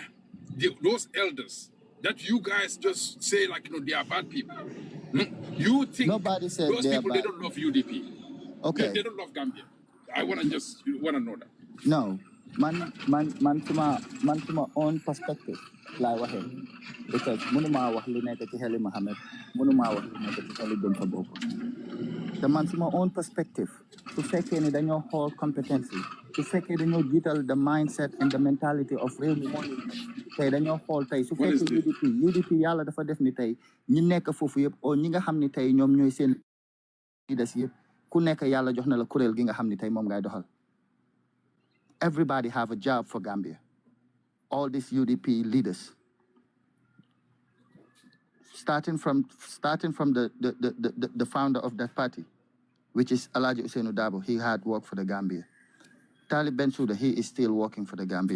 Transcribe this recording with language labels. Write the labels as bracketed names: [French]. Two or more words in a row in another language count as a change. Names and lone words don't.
[English] Those elders that you guys just say like they are bad people? You think nobody said those people they don't love UDP? Okay. They don't love Gambia. I want to know that. No, man to my own perspective, like what because [Wolof] munuma wax li nekk ci xeli Mohammed, munuma wax li nekk ci xeli dem fa bokk. [English] The man to my own perspective, [Wolof] su fekkee ni dañoo xool competency, su fekkee dañoo jiital [English] the mindset and the mentality of [Wolof] réew mi moo ñu tey dañoo xool tey su fekkee UDP yàlla dafa def ni tey ñi nekk foofu yëpp o ñi nga xam ni tey ñoom ñooy seen leaders yëpp ku nekk yàlla jox na la kuréel gi nga xam ni tey moom ngay doxal. [English] Everybody have a job for Gambia. All these UDP leaders. Starting from the founder of that party, which is Alhaji Ousainou Darboe, he had worked for the Gambia. Talib Bensouda, he is still working for the Gambia.